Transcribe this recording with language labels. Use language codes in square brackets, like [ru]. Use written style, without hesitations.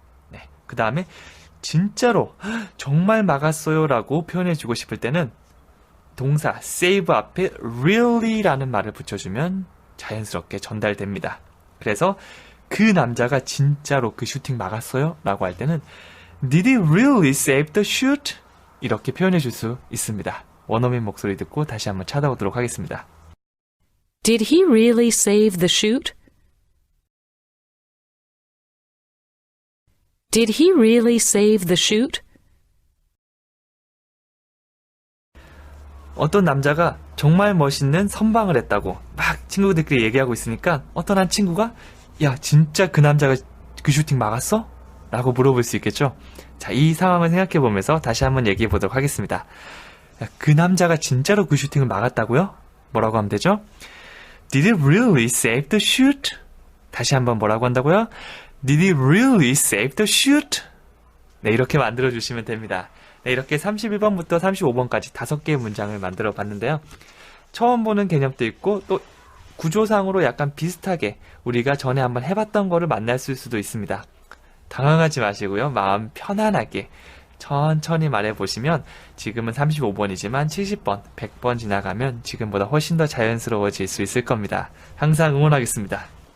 [ko] 네, 그 다음에 진짜로 정말 막았어요 라고 표현해주고 싶을 때는 동사 save 앞에 really라는 말을 붙여주면 자연스럽게 전달됩니다. 그래서 그 남자가 진짜로 그 슈팅 막았어요? 라고 할 때는 [en] Did he really save the shoot? [ko] 이렇게 표현해 줄 수 있습니다. 원어민 목소리 듣고 다시 한번 찾아오도록 하겠습니다. [en] Did he really save the shoot? Did he really save the shoot? [ko] 어떤 남자가 정말 멋있는 선방을 했다고 막 친구들끼리 얘기하고 있으니까 어떤 한 친구가 야, 진짜 그 남자가 그 슈팅 막았어? 라고 물어볼 수 있겠죠? 자, 이 상황을 생각해 보면서 다시 한번 얘기해 보도록 하겠습니다. 야, 그 남자가 진짜로 그 슈팅을 막았다고요? 뭐라고 하면 되죠? [en] Did he really save the shoot? [ko] 다시 한번 뭐라고 한다고요? [en] Did he really save the shoot? [ko] 네, 이렇게 만들어 주시면 됩니다. 네, 이렇게 31번부터 35번까지 5개의 문장을 만들어 봤는데요. 처음 보는 개념도 있고 또 구조상으로 약간 비슷하게 우리가 전에 한번 해봤던 거를 만날 수도 있습니다. 당황하지 마시고요. 마음 편안하게 천천히 말해보시면 지금은 35번이지만 70번, 100번 지나가면 지금보다 훨씬 더 자연스러워질 수 있을 겁니다. 항상 응원하겠습니다.